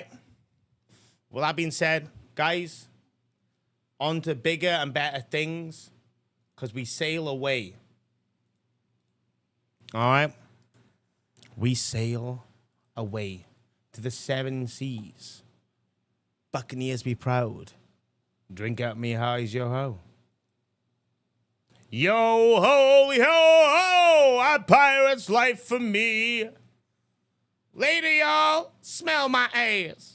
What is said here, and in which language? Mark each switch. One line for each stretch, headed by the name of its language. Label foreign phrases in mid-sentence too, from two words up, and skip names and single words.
English: Well, that being said, guys, on to bigger and better things because we sail away. All right. We sail away to the 7 seas. Buccaneers be proud. Drink out me highs, yo ho. Yo ho, yo ho, a pirate's life for me. Later, y'all. Smell my ass.